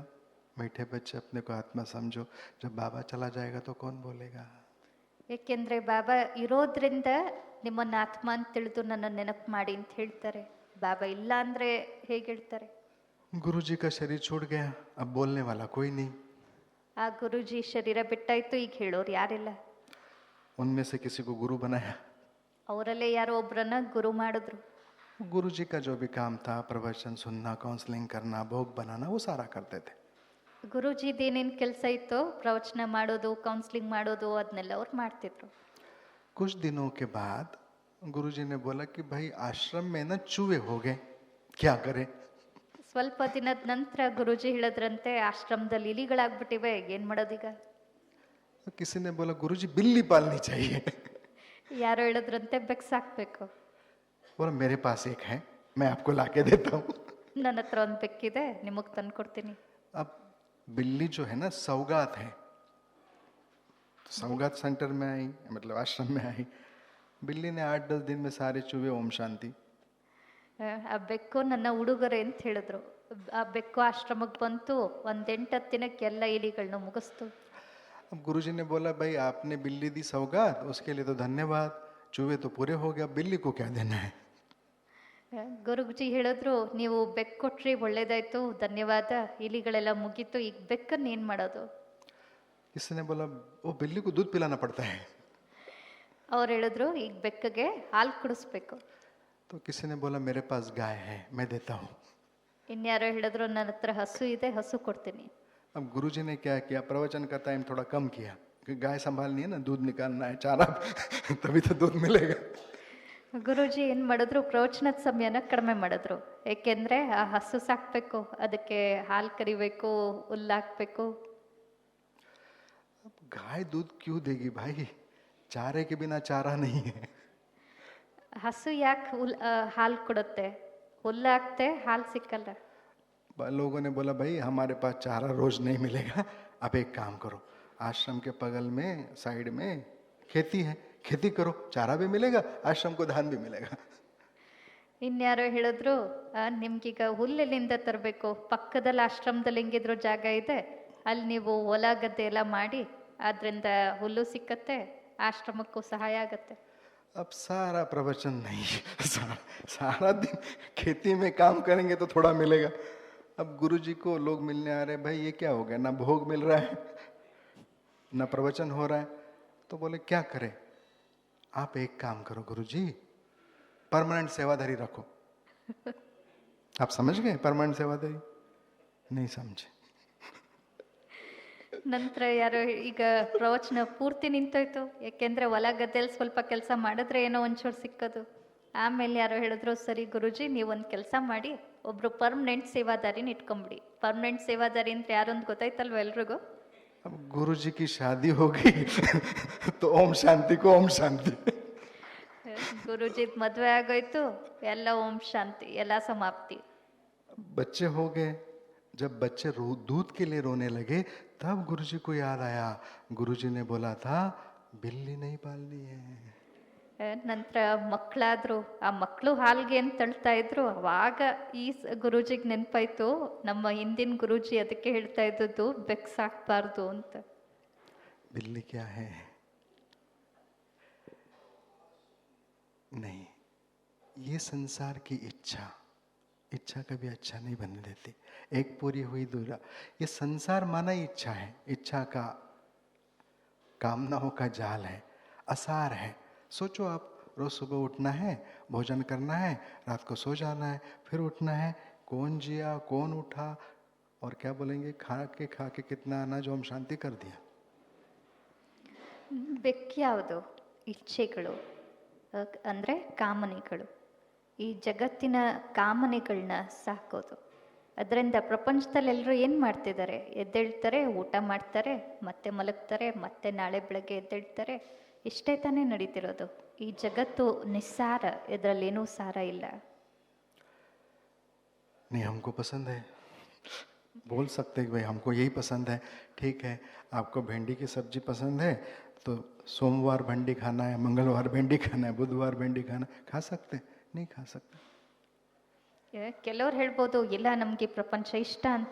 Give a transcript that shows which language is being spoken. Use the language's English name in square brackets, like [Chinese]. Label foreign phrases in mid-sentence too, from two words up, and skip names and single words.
[Hindi] मीठे बच्चे अपने को आत्मा समझो, जब बाबा चला जाएगा तो कौन बोलेगा. [Kannada] ಏಕೆಂದ್ರೆ ಬಾಬಾ ಇರೋದ್ರಿಂದ ನಿಮ್ಮನ್ನ ಆತ್ಮ ಅಂತ ತಿಳಿದು ನನ್ನ ನೆನಪು ಮಾಡಿ ಅಂತ ಹೇಳ್ತಾರೆ. ಬಾಬಾ ಇಲ್ಲ ಅಂದ್ರೆ ಹೇಗೆ ಹೇಳ್ತಾರೆ? [Hindi] गुरु जी का शरीर छूट गया, अब बोलने वाला कोई नहीं. [Kannada] ಆ ಗುರುಜಿ ಶರೀರ ಬಿಟ್ಟಾಯ್ತು, ಈಗ ಹೇಳೋರು ಯಾರಿಲ್ಲ. [Hindi] उनमें से किसी को गुरु बनाया. [Kannada] ಅವರಲ್ಲೇ ಯಾರೋ ಒಬ್ರನ್ನ ಗುರು ಮಾಡಿದ್ರು. [Hindi] गुरु जी का जो भी काम था, प्रवचन सुनना, काउंसलिंग करना, भोग बनाना, वो सारा करते थे. [Kannada] ಗುರುಜಿದು ಏನೇನು ಕೆಲಸ ಇತ್ತೋ, ಪ್ರವಚನ ಮಾಡೋದು, ಕೌನ್ಸಿಲಿಂಗ್ ಮಾಡೋದು, ಅದನ್ನೆಲ್ಲ ಅವ್ರು ಮಾಡ್ತಿದ್ರು. [Hindi] कुछ दिनों के बाद गुरु जी ने बोला कि भाई आश्रम में ना चूहे हो गए, क्या करें. [Kannada] ಸ್ವಲ್ಪ ದಿನದ ನಂತರ ಗುರುಜಿ ಹೇಳಿದ್ರಂತೆ, ಆಶ್ರಮದಲ್ಲಿ ಇಲಿಗಳಾಗ್ಬಿಟ್ಟಿವೆ, ಏನ್ ಮಾಡೋದೀಗ? [Hindi] तो किसी ने बोला गुरु जी बिल्ली पालनी चाहिए. [Kannada] ಯಾರೋ ಹೇಳಿದ್ರಂತೆ ಬೆಕ್ಸಾಕ್ಬೇಕು. [Hindi] बोला मेरे पास एक है, मैं आपको लाके देता हूँ. [Kannada] ನನ್ನ ಹತ್ರ ಒಂದು ಬೆಕ್ಕಿದೆ, ನಿಮಗೆ ತಂದು ಕೊಡ್ತೀನಿ. [Hindi] अब बिल्ली जो है ना सौगात है, तो सौगात सेंटर में आई, मतलब आश्रम में आई. बिल्ली ने 8-10 दिन में सारे चूहे ओम शांति. [Kannada] ಆ ಬೆಕ್ಕು ನನ್ನ ಉಡುಗೊರೆ ಅಂತ ಹೇಳಿದ್ರು. ಆ ಬೆಕ್ಕು ಆಶ್ರಮಕ್ಕೆ ಬಂತು, ಒಂದ್ 8-10 ದಿನಕ್ಕೆ ಎಲ್ಲ ಇಲಿಗಳನ್ನ ಮುಗಿಸ್ತು. [Hindi] अब गुरु जी ने बोला भाई आपने बिल्ली दी सौगात, उसके लिए तो धन्यवाद, चूहे तो पूरे हो गया, बिल्ली को क्या देना है. [Kannada] ಗುರುಜಿ ಹೇಳಿದ್ರು, ನೀವು ಬೆಕ್ಕು ಕೊಟ್ರಿ, ಒಳ್ಳೇದಾಯ್ತು, ಧನ್ಯವಾದ, ಇಲಿಗಳೆಲ್ಲ ಮುಗೀತು, ಈಗ ಬೆಕ್ಕನ್ನ ಏನ್ ಮಾಡೋದು? [Hindi] किसी ने बोला वो बिल्ली को दूध पिलाना पड़ता है. [Kannada] ಅವ್ರು ಹೇಳಿದ್ರು, ಈಗ ಬೆಕ್ಕಗೆ ಹಾಲು ಕುಡಿಸ್ಬೇಕು. [Hindi] तो किसी ने बोला मेरे पास गाय है, मैं देता हूँ. [Kannada] ಇನ್ಯಾರೋ ಹೇಳಿದ್ರು, ನನ್ನ ಹತ್ರ ಹಸು ಇದೆ, ಹಸು ಕೊಡ್ತೀನಿ. [Hindi] अब गुरु जी ने क्या किया, प्रवचन का टाइम थोड़ा कम किया, क्योंकि गाय संभालनी है ना, दूध निकालना है, चारा तभी तो दूध मिलेगा. [Kannada] ಗುರುಜಿ ಏನ್ ಮಾಡಿದ್ರು, ಪ್ರವಚನದ ಸಮಯನ ಕಡಿಮೆ ಮಾಡಿದ್ರು. ಏಕೆಂದ್ರೆ ಆ ಹಸು ಸಾಕ್ಬೇಕು, ಅದಕ್ಕೆ ಹಾಲು ಕರಿಬೇಕು, ಹುಲ್ಲಾಕ್ಬೇಕು. [Hindi] अब गाय दूध क्यों देगी भाई, चारे के बिना चारा नहीं है. [Kannada] ಹಸು ಯಾಕೆ ಹಾಲು ಕೊಡುತ್ತೆ? ಹುಲ್ಲಾಕ್ತೆ, ಹಾಲು ಸಿಕ್ಕಲ್ಲ. [Hindi] लोगों ने बोला भाई हमारे पास चारा रोज नहीं मिलेगा, अब एक काम करो, आश्रम के बगल में साइड में खेती है, खेती करो, चारा भी मिलेगा, आश्रम को धान भी मिलेगा. [Kannada] ಇನ್ಯಾರೋ ಹೇಳಿದ್ರು, ನಿಮ್ಗೀಗ ಹುಲ್ಲೆಲ್ಲಿಂದ ತರಬೇಕು? ಪಕ್ಕದಲ್ಲಿ ಆಶ್ರಮದಲ್ಲಿ ಹೆಂಗಿದ್ರು ಜಾಗ ಇದೆ, ಅಲ್ಲಿ ನೀವು ಹೊಲ ಗದ್ದೆ ಎಲ್ಲ ಮಾಡಿ, ಆದ್ರಿಂದ ಹುಲ್ಲು ಸಿಕ್ಕತ್ತೆ, ಆಶ್ರಮಕ್ಕೂ ಸಹಾಯ ಆಗತ್ತೆ. [Hindi] अब सारा प्रवचन नहीं, सारा दिन खेती में काम करेंगे तो थोड़ा मिलेगा. अब गुरु जी को लोग मिलने आ रहे, भाई ये क्या हो गया, ना भोग मिल रहा है ना प्रवचन हो रहा है. तो बोले क्या करें, आप एक काम करो गुरु जी, परमानेंट सेवाधारी रखो. आप समझ गए परमानेंट सेवाधारी? नहीं समझे. [Kannada] ನಂತರ ಯಾರೋ, ಈಗ ಪ್ರವಚನ ಪೂರ್ತಿ ನಿಂತೋಯ್ತು, ಯಾಕೆಂದ್ರೆ ಹೊಲ ಗದ್ದೆಯಲ್ಲಿ ಸ್ವಲ್ಪ ಕೆಲಸ ಮಾಡಿದ್ರೆ ಏನೋ ಒಂಚೂರು ಸಿಕ್ಕೋದು. ಆಮೇಲೆ ಯಾರೋ ಹೇಳಿದ್ರು, ಸರಿ ಗುರುಜಿ ನೀವೊಂದು ಕೆಲಸ ಮಾಡಿ, ಒಬ್ರು ಪರ್ಮನೆಂಟ್ ಸೇವಾದಾರಿನ ಇಟ್ಕೊಂಬಿಡಿ. ಪರ್ಮನೆಂಟ್ ಸೇವಾದಾರಿ ಅಂದ್ರೆ ಯಾರು ಅಂತ ಗೊತ್ತಾಯ್ತಲ್ವ ಎಲ್ರಿಗೂ? [Hindi] अब गुरु जी की शादी हो गई तो ओम शांति को ओम शांति. [Kannada] ಗುರುಜಿದ್ ಮದ್ವೆ ಆಗೋಯ್ತು, ಎಲ್ಲ ಓಂ ಶಾಂತಿ, ಎಲ್ಲ ಸಮಾಪ್ತಿ. [Hindi] बच्चे हो गए, जब बच्चे दूध के लिए रोने लगे तब गुरुजी को याद आया, गुरुजी ने बोला था बिल्ली नहीं पालनी है. [Kannada] ನಂತರ ಮಕ್ಕಳಾದ್ರು, ಆ ಮಕ್ಕಳು ಹಾಲ್ಗೆ ಅಂತ ತಳ್ತಾ ಇದ್ರು. ಅವಾಗ ಈ ಗುರೂಜಿಗೆ ನೆನಪಾಯ್ತು, ನಮ್ಮ ಹಿಂದಿನ ಗುರೂಜಿ ಅದಕ್ಕೆ ಹೇಳ್ತಾ ಇದ್ದದ್ದು ಬೆಕ್ಕು ಸಾಕ್ಬಾರ್ದು ಅಂತ. [Hindi] बिल्ली क्या है? नहीं, ये संसार की इच्छा, इच्छा कभी अच्छा नहीं बनने देती. एक पूरी हुई दूसरा, ये संसार माना ही इच्छा है, इच्छा का कामनाओं का जाल है, असार है. सोचो आप, रोज सुबह उठना है, भोजन करना है, रात को सो जाना है, फिर उठना है, कौन जिया कौन उठा, और क्या बोलेंगे, खा के कितना अनाज ओम शांति कर दिया. [Kannada] ಬೆಕ್ಕ್ಯಾವುದು ಇಚ್ಛೆಗಳು ಅಂದರೆ ಕಾಮನೆಗಳು. ಈ ಜಗತ್ತಿನ ಕಾಮನೆಗಳನ್ನ ಸಾಕೋದು. ಅದರಿಂದ ಪ್ರಪಂಚದಲ್ಲಿ ಎಲ್ಲರೂ ಏನು ಮಾಡ್ತಿದ್ದಾರೆ? ಎದ್ದೇಳ್ತಾರೆ, ಊಟ ಮಾಡ್ತಾರೆ, ಮತ್ತೆ ಮಲಗ್ತಾರೆ, ಮತ್ತೆ ನಾಳೆ ಬೆಳಗ್ಗೆ ಎದ್ದೇಳ್ತಾರೆ. ಇಷ್ಟೇ ತಾನೇ ನಡೀತಿರೋದು. ಈ ಜಗತ್ತು ನಿಸ್ಸಾರ, ಇದರಲ್ಲೇನೂ ಸಾರ ಇಲ್ಲ. [Hindi] नहीं हमको पसंद है, बोल सकते हैं कि भाई हमको यही पसंद है, ठीक है। आपको भिंडी की सब्जी पसंद है तो सोमवार भिंडी खाना है, मंगलवार भिंडी खाना है, बुधवार भिंडी खाना है, खा सकते हैं? नहीं खा सकते। [Kannada] ಕೆಲವ್ರು ಹೇಳ್ಬೋದು ಇಲ್ಲ ನಮಗೆ ಪ್ರಪಂಚ ಇಷ್ಟ ಅಂತ.